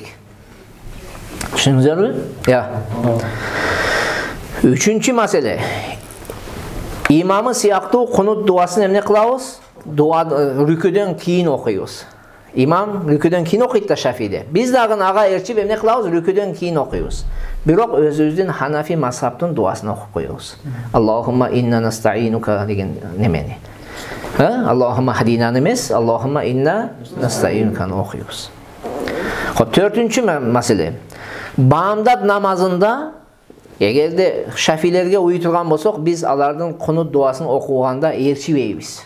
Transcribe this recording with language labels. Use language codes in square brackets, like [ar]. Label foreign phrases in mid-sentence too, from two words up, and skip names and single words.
[ky] Түшүндүңүзбү? Я. Үчүнчү маселе. Имамы сыяктуу кунут дуасын эмне кылабыз? Дуа рүкүдөн кийин окуйбуз. Имам рүкүдөн кийин окуйт да Шафиде. Биз дагы ага ээрчип эмне кылабыз? Рүкүдөн кийин окуйбуз. Бирок өзүбүздүн Ханафи мазхабтын дуасын окуп коебуз. [ar] اللهم إنا نستعينك [ky] деген немени. [ar] اللهم اهدنا [ky] эмес, [ar] اللهم إنا نستعينك [ky] окуйбуз. Төртүнчү маселе. Баамдат намазында эгерде Шафилерге уйтурган болсок, биз алардын кунут дуасын окуганда ээрчибейбиз.